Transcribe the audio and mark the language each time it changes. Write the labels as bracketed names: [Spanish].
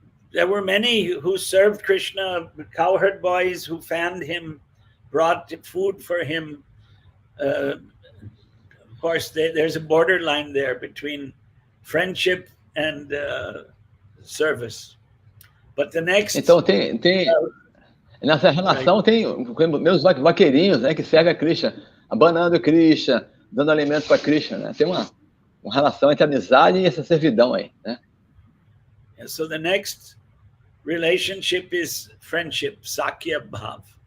[English] There were many who served Krishna, cowherd boys who fanned him, brought food for him. Of course, there's a borderline there between friendship and service. But the next... [Portuguese] Então, nessa relação tem meus vaqueirinhos, né, que servem a Krishna, abanando Krishna, dando alimento para Krishna, né? Tem uma relação entre amizade e essa servidão aí, né? [English] So the next relationship is friendship, Sakya Bhav.